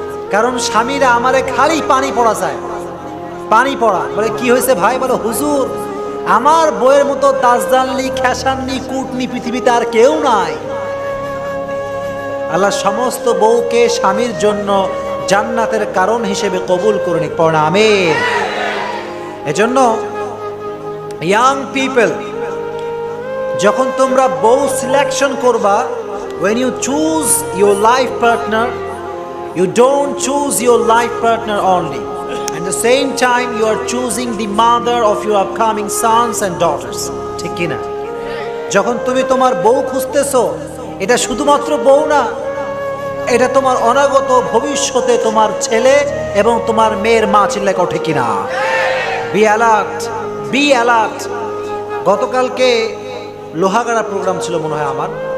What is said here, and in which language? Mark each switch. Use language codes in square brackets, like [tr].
[bn] কারণ স্বামীরা আমারে খালি পানি পড়া চায়, পানি পড়া। বলে কি হয়েছে ভাই? বলে হুজুর আমার বইয়ের মতো দাসদানলি, খেসাননি, কুটনি পৃথিবীতে আর কেউ নাই। আল্লাহ সমস্ত বউকে স্বামীর জন্য জান্নাতের কারণ হিসেবে কবুল করে নিক, পড়া আমিন। এজন্য ইয়াং পিপল, যখন তোমরা বউ সিলেকশন করবা, [en] when you choose your life partner, you don't choose your life partner only. At the same time, you are choosing the mother of your upcoming sons and daughters. [bn] ঠিক কি না? যখন তুমি তোমার বউ খুঁজতেছো, এটা শুধুমাত্র বউ না, এটা তোমার অনাগত ভবিষ্যতে তোমার ছেলে এবং তোমার মেয়ের মা। চিল্লায় কও ঠিক কিনা? [en] Be alert, be alert. [bn] গতকালকে লোহাগাড়া প্রোগ্রাম ছিল মনে হয় আমার।